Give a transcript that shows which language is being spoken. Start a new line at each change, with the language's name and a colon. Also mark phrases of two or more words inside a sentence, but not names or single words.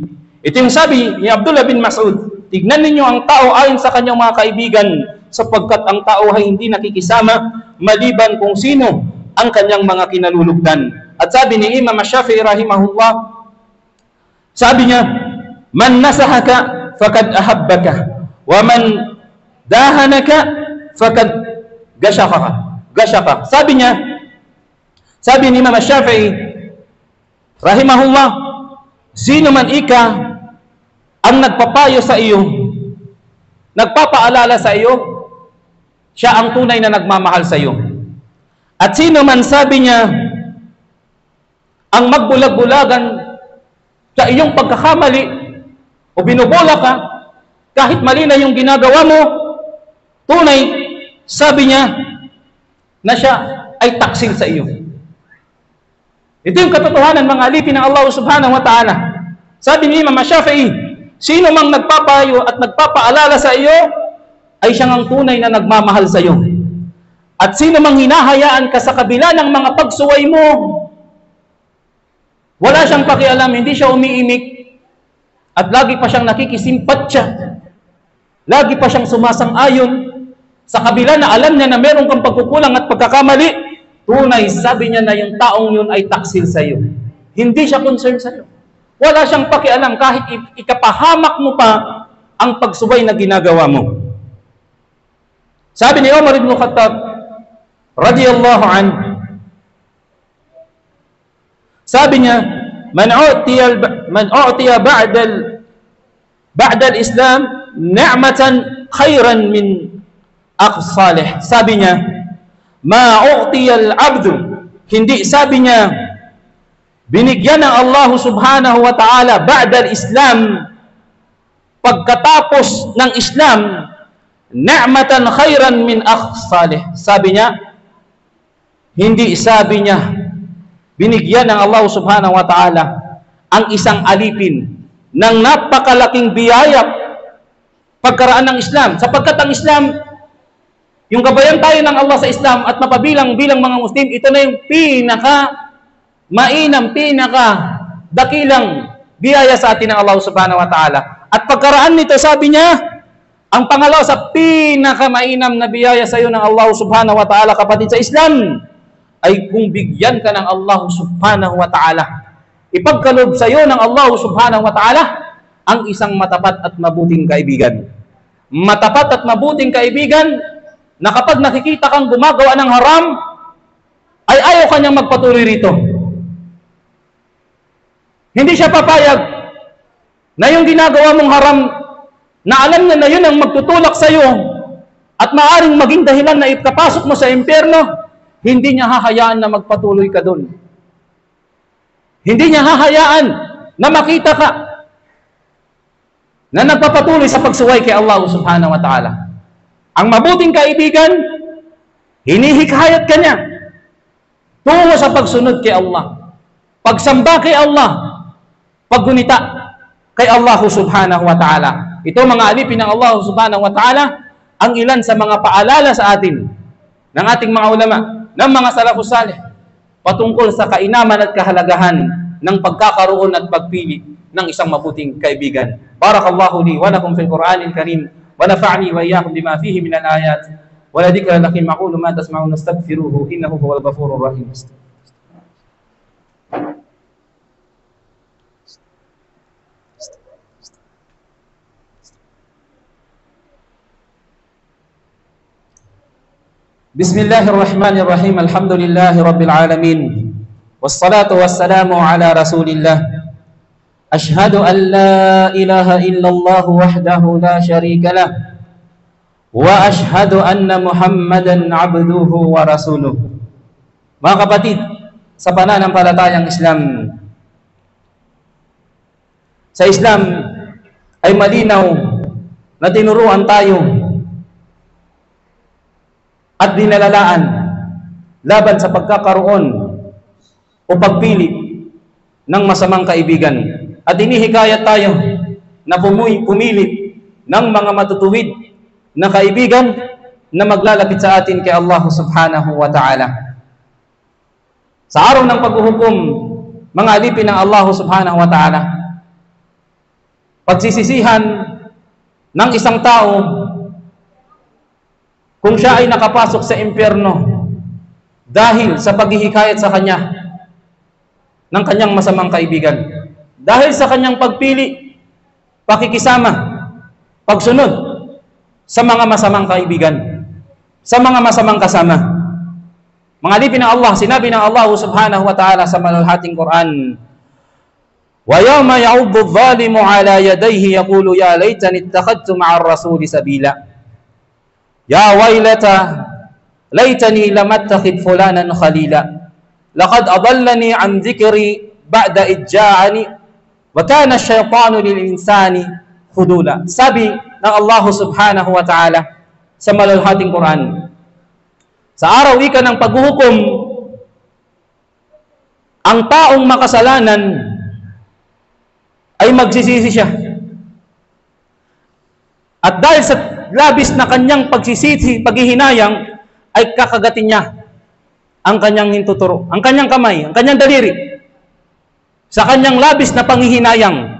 Filipino: Ito yung sabi ni Abdullah bin Mas'ud, tignan ninyo ang tao ayon sa kanyang mga kaibigan, sapagkat ang tao ay hindi nakikisama maliban kung sino ang kanyang mga kinalulugdan. At sabi ni Imam Shafi'i rahimahullah, sabi niya,
Arabic: من نصحك فقد أحبك ومن داهنك فقد غشك.
Filipino: Sabi ni Imam Shafi'i rahimahullah, sino man ika ang nagpapayo sa iyo, nagpapaalala sa iyo, siya ang tunay na nagmamahal sa iyo. At sino man, sabi niya, ang magbulag-bulagan sa iyong pagkakamali o binubola ka, kahit mali na yung ginagawa mo, tunay, sabi niya, na siya ay taksil sa iyo. Ito yung katotohanan, mga alipin ng Allah
Arabic: سبحانه وتعالى.
Filipino: Sabi ni Imam Shafi'i, sino mang nagpapayo at nagpapaalala sa iyo, ay siyang ang tunay na nagmamahal sa iyo. At sino mang hinahayaan ka sa kabila ng mga pagsuway mo, wala siyang pakialam, hindi siya umiimik, at lagi pa siyang nakikisimpatya, lagi pa siyang sumasang-ayon, sa kabila na alam niya na meron kang pagkukulang at pagkakamali, tunay, sabi niya na yung taong yun ay taksil sa iyo. Hindi siya concerned sa iyo. Wala siyang pakialam kahit ikapahamak mo pa ang pagsuway na ginagawa mo. Sabi ni Umar ibn Khattab
Arabic: رضي الله عنه,
Filipino: sabi niya,
Arabic: من أعطي بعد الإسلام نعمة خيرا من أخ صالح. Sabi niya, ما أعطي العبد,
Filipino: hindi, sabi niya, binigyan ng Allah
Arabic: سبحانه وتعالى بعد الإسلام,
Filipino: pagkatapos ng Islam,
Arabic: نعمة خيرا من أخ صالح.
Filipino: Sabi niya, hindi, sabi niya, binigyan ng Allah
Arabic: سبحانه وتعالى
Filipino: ang isang alipin ng napakalaking biyaya pagkaraan ng Islam. Sapagkat ang Islam, yung gabayan tayo ng Allah sa Islam at mapabilang-bilang mga Muslim, ito na yung mainam, dakilang biyaya sa atin ng Allah
Arabic: سبحانه وتعالى.
Filipino: At pagkaraan nito, sabi niya, ang pangalawa sa mainam na biyaya sa iyo ng Allah
Arabic: سبحانه وتعالى,
Filipino: kapatid sa Islam, ay kung bigyan ka ng Allah
Arabic: سبحانه وتعالى,
Filipino: ipagkaloob sa iyo ng Allah
Arabic: سبحانه وتعالى
Filipino: ang isang matapat at mabuting kaibigan. Matapat at mabuting kaibigan na kapag nakikita kang gumagawa ng haram, ay ayaw kanyang magpatuloy rito. Hindi siya papayag na yung ginagawa mong haram, na alam niya na yun ang magtutulak sa iyo at maaring maging dahilan na ipapasok mo sa impyerno, hindi niya hahayaan na magpatuloy ka doon. Hindi niya hahayaan na makita ka na nagpapatuloy sa pagsuway kay Allah
Arabic: سبحانه وتعالى.
Filipino: Ang mabuting kaibigan, hinihikayat ka niya tungo sa pagsunod kay Allah, pagsamba kay Allah, paggunita kay Allah
Arabic: سبحانه وتعالى.
Filipino: Ito, mga alipin ng Allah
Arabic: سبحانه وتعالى,
Filipino: ang ilan sa mga paalala sa atin ng ating mga ulama, ng mga
Arabic: السلف الصالح,
Filipino: patungkol sa kainaman at kahalagahan ng pagkakaroon at pagpili ng isang mabuting kaibigan.
Arabic: بارك الله لي ولكم في القرآن الكريم ونفعني وإياكم بما فيه من الآيات ولا ذكرى لكم أقول ما تسمعون أستغفره إنه هو الغفور الرحيم. Bismillahirrahmanirrahim. الحمد لله رب العالمين والصلاة والسلام على رسول الله. أشهد أن لا إله إلا الله وحده لا شريك له. وأشهد أن محمدا عبده ورسوله.
Filipino: Mga kapatid, sa pananampalatayang Islam. Sa Islam ay malinaw na tinuruan tayo at dinalalaan laban sa pagkakaroon o pagpili ng masamang kaibigan. At inihikayat tayo na pumili ng mga matutuwid na kaibigan na maglalapit sa atin kay Allah
Arabic: سبحانه وتعالى.
Filipino: Sa araw ng paghuhukom, mga alipin ng Allah
Arabic: سبحانه وتعالى,
Filipino: pagsisisihan ng isang tao kung siya ay nakapasok sa impyerno dahil sa paghihikayat sa kanya ng kanyang masamang kaibigan, dahil sa kanyang pagpili, pakikisama, pagsunod sa mga masamang kaibigan, sa mga masamang kasama. Mga alipin ng Allah, sinabi ng Allah
Arabic: سبحانه وتعالى
Filipino: sa malalhating Quran,
Arabic: وَيَوْمَ يَعُضُّ الظَّالِمُ عَلَى يَدَيْهِ يَقُولُ يَا لَيْتَنِي اتَّخَذْتُ مَعَ الرَّسُولِ سَبِيلًا يَا وَيْلَتَى لَيْتَنِي لَمْ أَتَّخِذْ فُلَانًا خَلِيلًا لَقَدْ أَضَلَّنِي عَنْ ذِكْرِي بَعْدَ إِذْ جَاءَنِي وَكَانَ الشَّيْطَانُ لِلْإِنسَانِ خُذُولًا.
Filipino: Sabi ng Allah
Arabic: سبحانه وتعالى
Filipino: sa malalhating Quran, sa araw ika ng paghuhukom, ang taong makasalanan ay magsisisi siya. At dahil sa labis na kanyang pagsisisi, paghihinayang, ay kakagatin niya ang kanyang hintuturo, ang kanyang kamay, ang kanyang daliri, sa kanyang labis na panghihinayang.